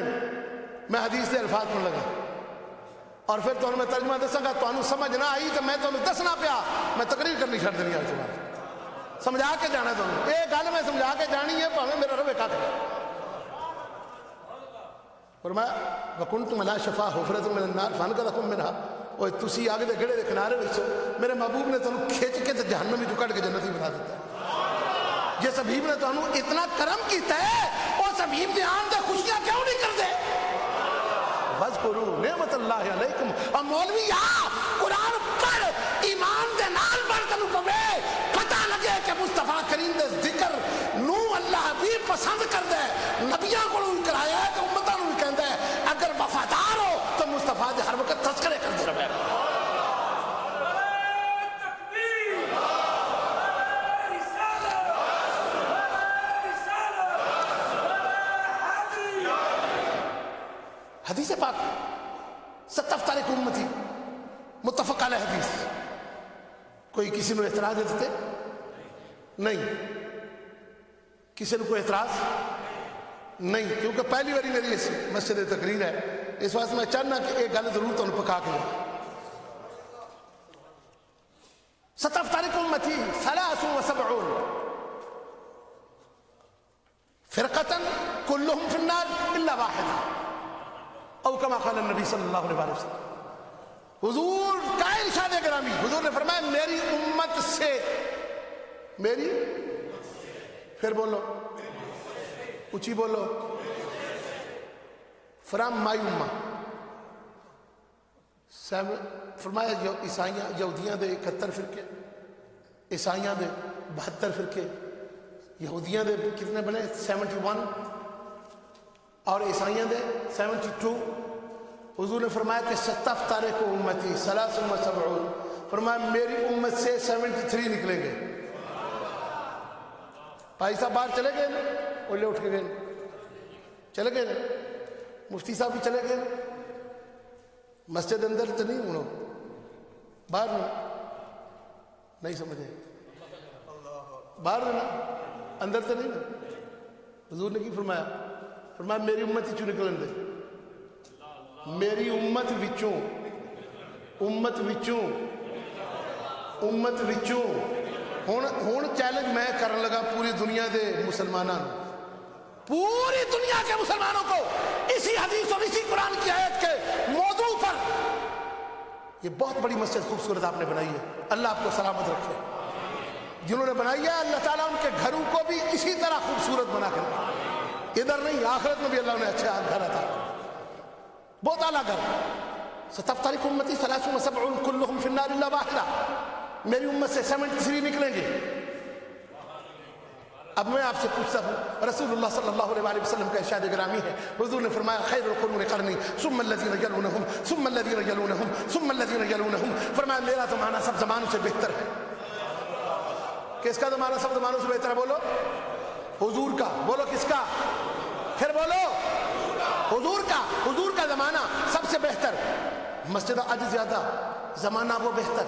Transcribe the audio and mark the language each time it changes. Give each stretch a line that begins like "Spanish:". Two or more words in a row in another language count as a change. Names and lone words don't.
Urdu: میں حدیث سے الفاظ پڑھنے لگا اور پھر تو میں ترجمہ دساں گا. تو سمجھ نہ آئی تو میں تمہیں دسنا پیا. میں تقریر کرنی چھڑ دینی آج بات سمجھا کے جانا تمہیں.
Punjabi: یہ گل میں سمجھا کے جانی ہے پاویں میرا روے کا کرے.
Arabic: فرمایا وکنتم علی شفا حفرۃ من النار فانقذکم منها.
Punjabi: اوے تسی آگے دے گڑے دے کنارے وچ میرے محبوب نے تانوں کھچ کے تے جہنم وچ کڈ کے جنتی بنا دیتا. جس حبیب نے تانوں اتنا کرم کیتا ہے اس حبیب دے آن تے خوشیاں کیوں نہیں کردے؟
Arabic: وَاذْكُرُوا نعمت اللہ علیکم.
Punjabi: اور مولوی قرآن پڑھ ایمان دے نال پڑھ تینوں پوے پتہ لگے کہ مصطفیٰ کریم دے ذکر نو اللہ بھی پسند کردا ہے. نبیاں کولوں بھی کرایا ہے تے امتاں نوں بھی کہندا ہے اگر وفادار ہو تو مصطفیٰ دے ہر وقت تذکرے کردے رہو.
Urdu: حدیث پاک
Arabic: ستفترق امتی متفق علیہ
Urdu: حدیث. کوئی کسی نے اعتراض دیتے نہیں، کسی نے کوئی اعتراض نہیں، کیونکہ پہلی باری میری اس مسجد تقریر ہے. اس واسطے میں چاہنا کہ ایک گل ضرور تمہیں پکا کے
Arabic: ستفترق امتی 73 فرقتن کلہم فی النار الا واحدہ او کما قال النبی صلی اللہ علیہ وسلم.
Urdu: حضور کا ارشاد گرامی، حضور نے فرمایا میری امت سے، میری، پھر بولو اونچی بولو،
English: from my
Urdu: امہ.
Punjabi: فرمایا جو عیسائیاں یہودیاں دے 71 فرقے، عیسائیاں دے 72 فرقے، یہودیاں دے کتنے بنے 71 اور عیسائیاں دے 72.
Urdu: حضور نے فرمایا کہ
Arabic: ستفترق امتی
Urdu: 73، فرمایا میری امت سے 73 نکلیں گے. بھائی صاحب باہر چلے گئے نا، اولے اٹھ کے گئے، چلے گئے نا، مفتی صاحب بھی چلے گئے، مسجد اندر تو نہیں ہوں، باہر نہیں سمجھے، باہر نا، اندر تو نہیں نا.
Punjabi: حضور نے کی فرمایا؟ فرمایا میری امت ہی چوں نکلن دے، میری امت وچوں، امت وچوں، امت وچوں. ہون چیلنج میں کرن لگا پوری دنیا دے مسلمانوں،
Urdu: پوری دنیا کے مسلمانوں کو اسی حدیث اور اسی قرآن کی آیت کے موضوع پر. یہ بہت بڑی مسجد خوبصورت آپ نے بنائی ہے، اللہ آپ کو سلامت رکھے. جنہوں نے بنائی ہے اللہ تعالیٰ ان کے گھروں کو بھی اسی طرح خوبصورت بنا کر رکھے، ادھر نہیں آخرت میں بھی اللہ نے اچھا گھر عطا، بہت اعلیٰ گھر.
Arabic: ستفترق امتی 73 کلہم فی النار الا واحدہ،
Urdu: میری امت سے 73 نکلیں گے. اب میں آپ سے پوچھتا ہوں، رسول اللہ
Arabic: صلی اللہ علیہ وسلم
Urdu: کا ارشاد گرامی ہے، حضور نے فرمایا
Arabic: خیر القرون قرنی ثم الذین یلونہم ثم الذین یلونہم ثم الذین یلونہم.
Urdu: فرمایا میرا زمانہ سب زمانوں سے بہتر ہے. کس کا زمانہ سب زمانوں سے بہتر ہے؟ بولو حضور کا. بولو کس کا؟ پھر بولو حضور کا. حضور کا زمانہ سب سے بہتر. مسجد آج زیادہ، زمانہ وہ بہتر.